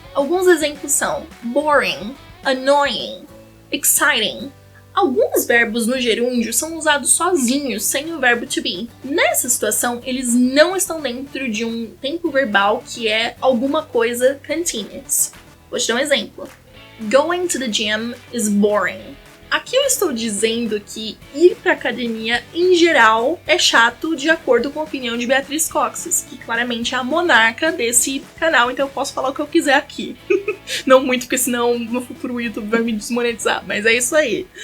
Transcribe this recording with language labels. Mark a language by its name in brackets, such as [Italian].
[Portuguese] Alguns exemplos são [English] boring, annoying, exciting. [Portuguese] Alguns verbos no gerúndio são usados sozinhos, sem o verbo to be. Nessa situação, eles não estão dentro de um tempo verbal que é alguma coisa continuous. Vou te dar um exemplo. [English] Going to the gym is boring. [Portuguese] Aqui eu estou dizendo que ir para academia, em geral, é chato de acordo com a opinião de Beatriz Coxes, que claramente é a monarca desse canal, então eu posso falar o que eu quiser aqui. Não muito, porque senão no futuro o YouTube vai me desmonetizar, mas é isso aí.